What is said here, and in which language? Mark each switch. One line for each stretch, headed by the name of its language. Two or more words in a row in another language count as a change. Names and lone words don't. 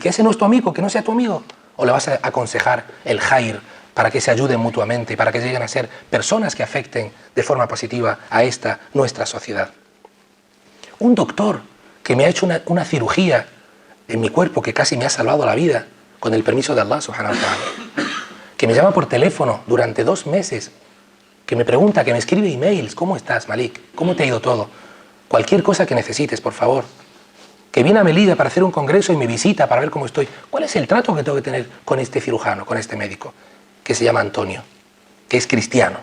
Spanish: ¿Que ese no es tu amigo, que no sea tu amigo? ¿O le vas a aconsejar el jair para que se ayuden mutuamente, para que lleguen a ser personas que afecten de forma positiva a esta nuestra sociedad? Un doctor que me ha hecho una cirugía en mi cuerpo que casi me ha salvado la vida, con el permiso de Allah
Arabic: سبحانه وتعالى,
Spanish: que me llama por teléfono durante 2 meses, que me pregunta, que me escribe emails, ¿cómo estás, Malik? ¿Cómo te ha ido todo? Cualquier cosa que necesites, por favor. Que viene a Melilla para hacer un congreso y me visita para ver cómo estoy. ¿Cuál es el trato que tengo que tener con este cirujano, con este médico, que se llama Antonio, que es cristiano?